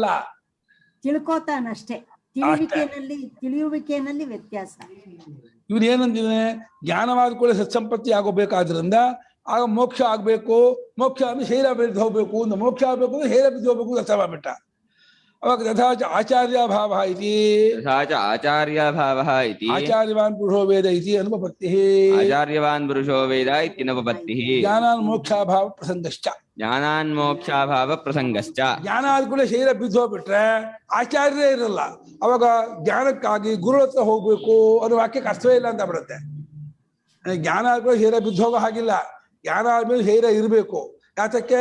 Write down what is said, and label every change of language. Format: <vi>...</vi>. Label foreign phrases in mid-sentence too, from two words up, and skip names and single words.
<kn>ತಿಳ್ಕೋತಾನಷ್ಟೇ. ತಿಳಿಯುವಿಕೆಯಲ್ಲಿ ವ್ಯತ್ಯಾಸ. ಇವನು ಏನಂತಿದ್ದಾನೆ, ಜ್ಞಾನವಾದ ಕೂಡ ಸತ್ಸಂಪತ್ತಿ ಆಗೋಬೇಕಾದ್ರಿಂದ ಆಗ ಮೋಕ್ಷ ಆಗ್ಬೇಕು, ಮೋಕ್ಷ ಅಂದ್ರೆ ಶರೀರ ಬಿದ್ದು ಹೋಗ್ಬೇಕು, ಮೋಕ್ಷ ಆಗ್ಬೇಕು ಅಂದ್ರೆ ಶರೀರ ಬಿದ್ದು ಹೋಗ್ಬೇಕು ಅಂತ ಅರ್ಥ ಮಾಡ್ಬಿಟ್ಟ. ಅವಾಗ</kn> <sa>ತಥಾಚ ಆಚಾರ್ಯಭಾವ ಇತಿ ಆಚಾರ್ಯವಾನ್ ಪುರುಷೋ ವೇದ ಇತಿ ಅನುಪಪತ್ತಿ. ಆಚಾರ್ಯವಾನ್ ಪುರುಷೋ ವೇದ ಇತ್ಯನುಪಪತ್ತಿ. ಜ್ಞಾನಾನ್ ಮೋಕ್ಷಾಭಾವ ಪ್ರಸಂಗಶ್ಚ. ಜ್ಞಾನಾನ್ ಮೋಕ್ಷಾಭಾವ ಪ್ರಸಂಗಶ್ಚ.</sa> <kn>ಜ್ಞಾನ ಆದ ಕೂಡ ಶರೀರ ಬಿದ್ದು ಹೋಗ್ಬಿಟ್ರೆ ಆಚಾರ್ಯರೇ ಇರಲ್ಲ. ಅವಾಗ ಜ್ಞಾನಕ್ಕಾಗಿ ಗುರು ಹತ್ರ ಹೋಗ್ಬೇಕು ಅನ್ನೋ ವಾಕ್ಯಕ್ಕೆ ಅರ್ಥವೇ ಇಲ್ಲ ಅಂತ ಬಿಡುತ್ತೆ. ಜ್ಞಾನ ಆದ್ಮೇಲೆ ಶರೀರ ಬಿದ್ದು ಹೋಗೋ ಹಾಗಿಲ್ಲ. ಜ್ಞಾನ ಆದ್ಮೇಲೆ ಶರೀರ ಇರಬೇಕು. ಯಾತಕ್ಕೆ?</kn>